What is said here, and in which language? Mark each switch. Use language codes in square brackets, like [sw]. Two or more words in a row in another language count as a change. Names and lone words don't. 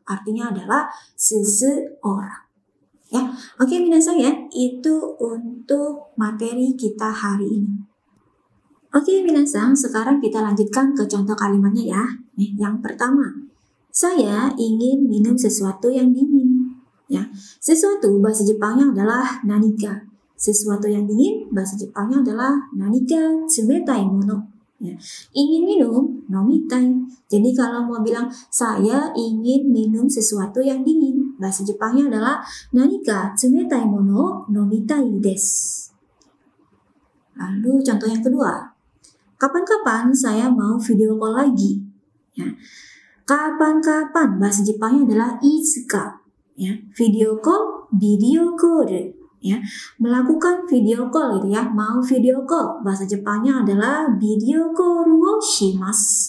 [id] Artinya adalah seseorang. Ya, oke minasan ya, itu untuk materi kita hari ini. Oke minasan, sekarang kita lanjutkan ke contoh kalimatnya ya. Nih, yang pertama, saya ingin minum sesuatu yang dingin. Ya, sesuatu bahasa Jepangnya adalah nanika. Sesuatu yang dingin bahasa Jepangnya adalah [ja] 何か冷たいもの. [id] Ya, ingin minum nomitai. Jadi kalau mau bilang saya ingin minum sesuatu yang dingin, bahasa Jepangnya adalah [ja] 何か冷たいもの飲みたいです. [id] Lalu contoh yang kedua, kapan-kapan saya mau [en] video call [id] lagi. Ya, kapan-kapan bahasa Jepangnya adalah itsuka. Ya, [en] video call, [id] ya, melakukan [en] video call [id] gitu ya, mau [en] video call [id] bahasa Jepangnya adalah [en] video call [ja] をします.